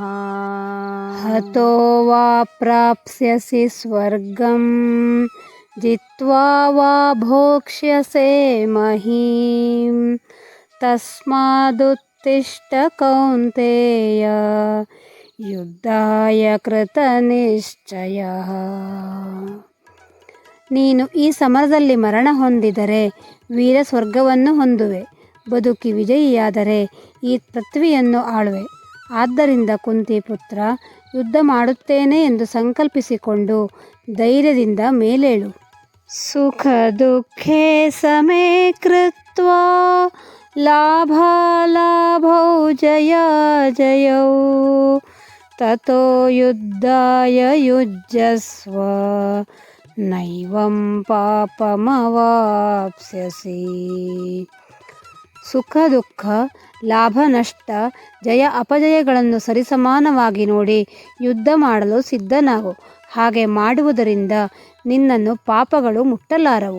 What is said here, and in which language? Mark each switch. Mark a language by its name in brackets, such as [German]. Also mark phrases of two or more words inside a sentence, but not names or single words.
[Sanskrit] हतो वा प्राप्स्यसि स्वर्गं जित्वा वा भोक्ष्यसे महीं तस्मादुत्तिष्ठ कौन्तेय ಯುದ್ಧಾಯ ಕೃತನಿಶ್ಚಯಃ. [Kannada] ನೀನು ಈ ಸಮರದಲ್ಲಿ ಮರಣ ಹೊಂದಿದರೆ ವೀರ ಸ್ವರ್ಗವನ್ನು ಹೊಂದುವೆ, ಬದುಕಿ ವಿಜಯಿಯಾದರೆ ಈ ಪೃಥ್ವಿಯನ್ನು ಆಳುವೆ. ಆದ್ದರಿಂದ ಕುಂತಿ ಪುತ್ರ, ಯುದ್ಧ ಮಾಡುತ್ತೇನೆ ಎಂದು ಸಂಕಲ್ಪಿಸಿಕೊಂಡು ಧೈರ್ಯದಿಂದ ಮೇಲೇಳು. [Sanskrit] ಸುಖ ದುಃಖೇ ಸಮೇ ಕೃತ್ವಾ ಲಾಭಾಲಾಭೌ ಜಯ ಜಯೌ ತತೋ ಯುದ್ಧಾಯ ಯುಜ್ಯಸ್ವ ನೈವಂ ಪಾಪಮವಾಪ್ಸ್ಯಸಿ. [Kannada] ಸುಖ ದುಃಖ, ಲಾಭ ನಷ್ಟ, ಜಯ ಅಪಜಯಗಳನ್ನು ಸರಿಸಮಾನವಾಗಿ ನೋಡಿ ಯುದ್ಧ ಮಾಡಲು ಸಿದ್ಧನಾಗು. ಹಾಗೆ ಮಾಡುವುದರಿಂದ ನಿನ್ನನ್ನು ಪಾಪಗಳು ಮುಟ್ಟಲಾರವು.